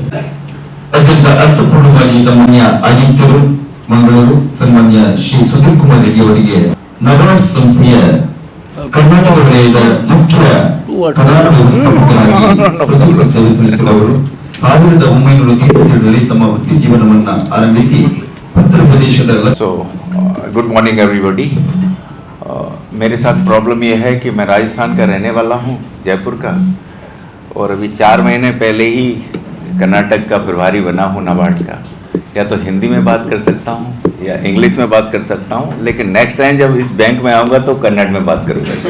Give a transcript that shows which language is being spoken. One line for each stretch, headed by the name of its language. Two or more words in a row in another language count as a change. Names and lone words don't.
Kannada: ಅತ್ಯಂತ ಅರ್ಥಪೂರ್ಣವಾಗಿ ತಮ್ಮನ್ಯ ಆಯುಕ್ತರು ಮಂಗಳೂರು ಸನ್ಮಾನ್ಯ ಶ್ರೀ ಸುಧೀರ್ ಕುಮಾರ್ ರೆಡ್ಡಿ ಅವರಿಗೆ ನಬಾರ್ಡ್ ಸಂಸ್ಥೆಯ ಕರ್ನಾಟಕ ವಲಯದ ಮುಖ್ಯ ಪ್ರಧಾನ ವ್ಯವಸ್ಥಾಪಕರಾಗಿ ಸೇವೆ ಸಲ್ಲಿಸಿದವರು 1997ರಲ್ಲಿ ತಮ್ಮ ವೃತ್ತಿ ಜೀವನವನ್ನ ಆರಂಭಿಸಿ ಉತ್ತರ ಪ್ರದೇಶದ
English: Good morning everybody.
Hindi: मेरे साथ प्रॉब्लम ये है कि मैं राजस्थान का रहने वाला हूँ, जयपुर का, और अभी 4 महीने पहले ही कर्नाटक का प्रभारी बना हूँ नाबार्ड का। या तो हिंदी में बात कर सकता हूँ या इंग्लिश में बात कर सकता हूँ, लेकिन
English: next time
Hindi: जब इस बैंक में आऊँगा तो कन्नड़ में बात करूँगा।